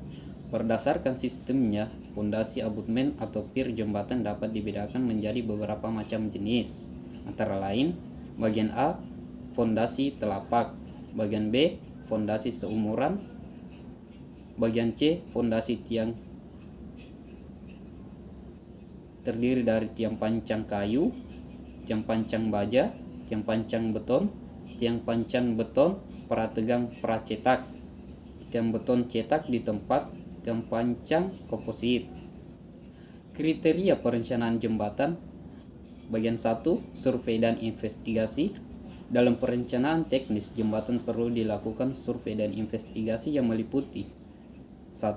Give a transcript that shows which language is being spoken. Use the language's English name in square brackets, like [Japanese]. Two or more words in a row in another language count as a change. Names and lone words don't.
[Indonesian] Berdasarkan sistemnya, fondasi abutmen atau pier jembatan dapat dibedakan menjadi beberapa macam jenis, antara lain: bagian A, fondasi telapak. Bagian B, fondasi seumuran. Bagian C, fondasi tiang terdiri dari tiang pancang kayu, tiang pancang baja, tiang pancang beton, tiang pancan beton, prategang pracetak, tiang beton cetak di tempat, tiang pancang komposit. Kriteria perencanaan jembatan. Bagian 1, survei dan investigasi. Dalam perencanaan teknis jembatan perlu dilakukan survei dan investigasi yang meliputi 1.